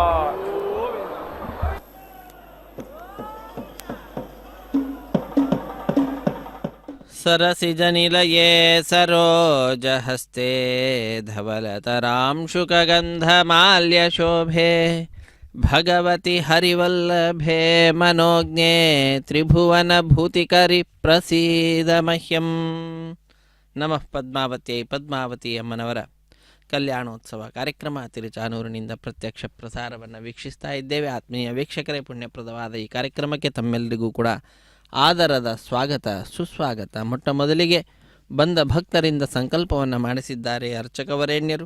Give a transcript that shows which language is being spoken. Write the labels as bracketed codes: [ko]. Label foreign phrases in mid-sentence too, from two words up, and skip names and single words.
[sa] सरसिजनिलये सरोजहस्ते धवलतरांशुकगन्धमाल्यशोभे भगवति हरिवल्लभे मनोज्ञे त्रिभुवनभूतिकरि प्रसीद मह्यं. ನಮಃ ಪದ್ಮಾವತಿಯೈ. [kn] ಪದ್ಮಾವತಿ ಅಮ್ಮನವರ ಕಲ್ಯಾಣೋತ್ಸವ ಕಾರ್ಯಕ್ರಮ ತಿರುಚಾನೂರಿನಿಂದ ಪ್ರತ್ಯಕ್ಷ ಪ್ರಸಾರವನ್ನು ವೀಕ್ಷಿಸ್ತಾ ಇದ್ದೇವೆ. ಆತ್ಮೀಯ ವೀಕ್ಷಕರೇ, ಪುಣ್ಯಪ್ರದವಾದ ಈ ಕಾರ್ಯಕ್ರಮಕ್ಕೆ ತಮ್ಮೆಲ್ಲರಿಗೂ ಕೂಡ ಆದರದ ಸ್ವಾಗತ, ಸುಸ್ವಾಗತ. ಮೊಟ್ಟ ಮೊದಲಿಗೆ ಬಂದ ಭಕ್ತರಿಂದ ಸಂಕಲ್ಪವನ್ನು ಮಾಡಿಸಿದ್ದಾರೆ ಅರ್ಚಕವರೇಣ್ಯರು.